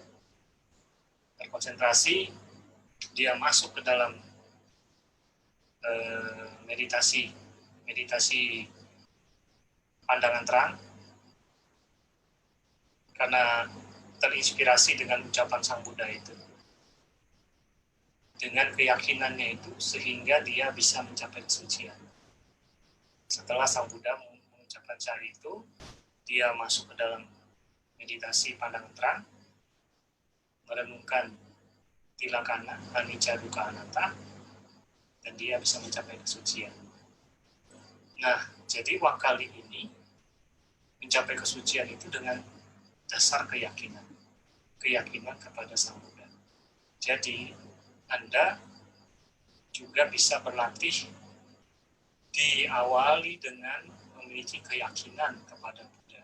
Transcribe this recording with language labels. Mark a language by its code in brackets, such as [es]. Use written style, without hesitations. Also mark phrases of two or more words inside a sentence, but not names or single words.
[id] Terkonsentrasi, dia masuk ke dalam meditasi pandangan terang, karena terinspirasi dengan ucapan Sang Buddha itu. Dengan keyakinannya itu, sehingga dia bisa mencapai kesucian. Setelah Sang Buddha mengucapkan syair itu, dia masuk ke dalam meditasi pandangan terang, merenungkan [pi] tilakana, anicca, dukkha, anatta, [id] dan dia bisa mencapai kesucian. Nah, jadi Wakali ini mencapai kesucian itu dengan dasar keyakinan kepada Sang Buddha. Jadi, Anda juga bisa berlatih diawali dengan memiliki keyakinan kepada Buddha.